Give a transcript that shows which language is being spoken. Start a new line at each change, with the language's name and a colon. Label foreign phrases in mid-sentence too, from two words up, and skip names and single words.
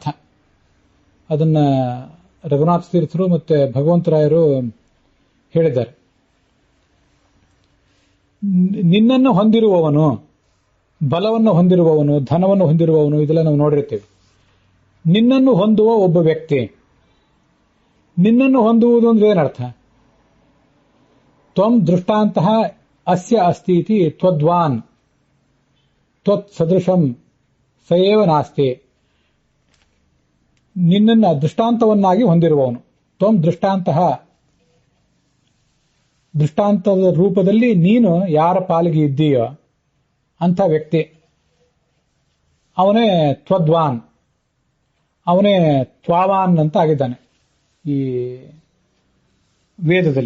Kannada: ಅದನ್ನ ರಘುನಾಥ ತೀರ್ಥರು ಮತ್ತೆ ಭಗವಂತರಾಯರು ಹೇಳಿದ್ದಾರೆ. ನಿನ್ನನ್ನು ಹೊಂದಿರುವವನು, ಬಲವನ್ನು ಹೊಂದಿರುವವನು, ಧನವನ್ನು ಹೊಂದಿರುವವನು, ಇದೆಲ್ಲ ನಾವು ನೋಡಿರ್ತೀವಿ. ನಿನ್ನನ್ನು ಹೊಂದುವ ಒಬ್ಬ ವ್ಯಕ್ತಿ. ನಿನ್ನನ್ನು ಹೊಂದುವುದು ಅಂದ್ರೆ ಏನರ್ಥ?
Sanskrit: ತ್ವಂ ದೃಷ್ಟಾಂತಃ ಅಸ್ಯ ಅಸ್ತಿ ಇತಿ ತ್ವದ್ವಾನ್ ತ್ವತ್ ಸದೃಶಂ ಸಯೇವ ನಾಸ್ತಿ.
Kannada: ನಿನ್ನನ್ನು ದೃಷ್ಟಾಂತವನ್ನಾಗಿ ಹೊಂದಿರುವವನು.
Sanskrit: ತ್ವಂ ದೃಷ್ಟಾಂತಃ,
Kannada: ದೃಷ್ಟಾಂತದ ರೂಪದಲ್ಲಿ ನೀನು ಯಾರ ಪಾಲಿಗೆ ಇದ್ದೀಯೋ ಅಂಥ ವ್ಯಕ್ತಿ ಅವನೇ ತ್ವದ್ವಾನ್, ಅವನೇ ತ್ವಾವಾನ್ ಅಂತ ಆಗಿದ್ದಾನೆ ಈ ವೇದದಲ್ಲಿ.